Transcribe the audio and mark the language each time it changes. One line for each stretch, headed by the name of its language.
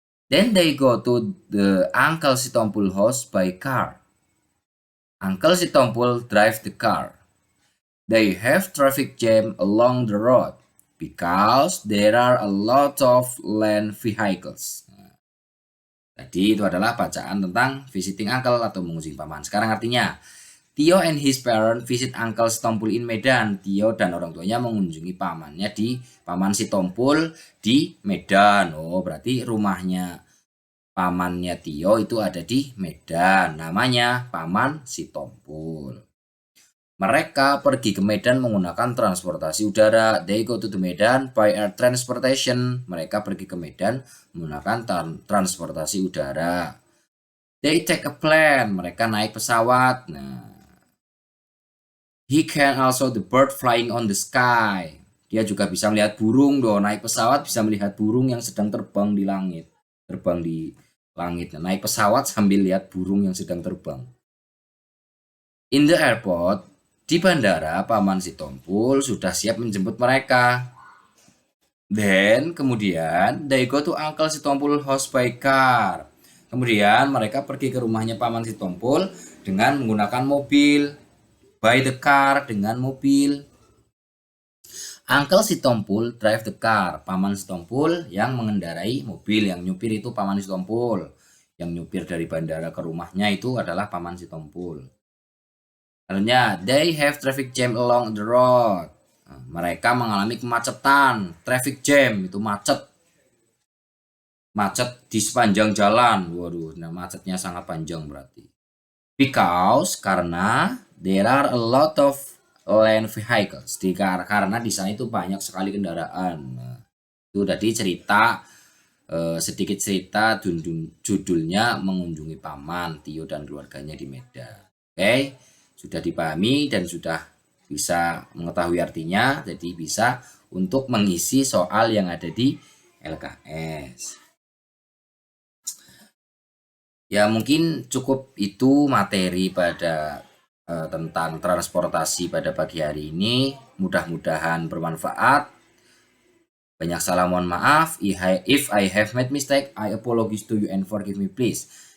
English: Then they go to the Uncle Sitompul house by car. Uncle Sitompul drives the car. They have traffic jam along the road because there are a lot of land vehicles.
Indonesian: Tadi itu adalah bacaan tentang visiting uncle atau mengunjungi paman. Sekarang artinya,
English: Tio and his parent visit Uncle Sitompul in Medan.
Indonesian: Tio dan orang tuanya mengunjungi pamannya di paman Sitompul di Medan. Oh, berarti rumahnya pamannya Tio itu ada di Medan. Namanya Paman Sitompul. Mereka pergi ke Medan menggunakan transportasi udara.
English: They go to the Medan by air transportation.
Indonesian: Mereka pergi ke Medan menggunakan transportasi udara.
English: They take a plane.
Indonesian: Mereka naik pesawat.
English: Nah, he can also the bird flying on the sky.
Indonesian: Dia juga bisa melihat burung dong. Naik pesawat bisa melihat burung yang sedang terbang di langit. Terbang di langit. Nah, naik pesawat sambil lihat burung yang sedang terbang.
English: In the airport,
Indonesian: di bandara, Paman Sitompul sudah siap menjemput mereka.
English: Then,
Indonesian: kemudian,
English: they go to Uncle Sitompul house by car.
Indonesian: Kemudian, mereka pergi ke rumahnya Paman Sitompul dengan menggunakan mobil.
English: By the car,
Indonesian: dengan mobil.
English: Uncle Sitompul drive the car.
Indonesian: Paman Sitompul yang mengendarai mobil. Yang nyupir itu Paman Sitompul. Yang nyupir dari bandara ke rumahnya itu adalah Paman Sitompul. Selanjutnya,
English: they have traffic jam along the road.
Indonesian: Nah, mereka mengalami kemacetan. Traffic jam itu macet. Macet di sepanjang jalan. Waduh, nah macetnya sangat panjang berarti.
English: Because,
Indonesian: karena
English: there are a lot of land vehicles.
Indonesian: Karena di sana itu banyak sekali kendaraan. Nah, itu tadi cerita, sedikit cerita judulnya mengunjungi paman, Tio dan keluarganya di Medan. Oke, sudah dipahami dan sudah bisa mengetahui artinya. Jadi bisa untuk mengisi soal yang ada di LKS. Ya mungkin cukup itu materi pada tentang transportasi pada pagi hari ini. Mudah-mudahan bermanfaat. Banyak salah, mohon maaf.
English: If I have made mistake, I apologize to you and forgive me please.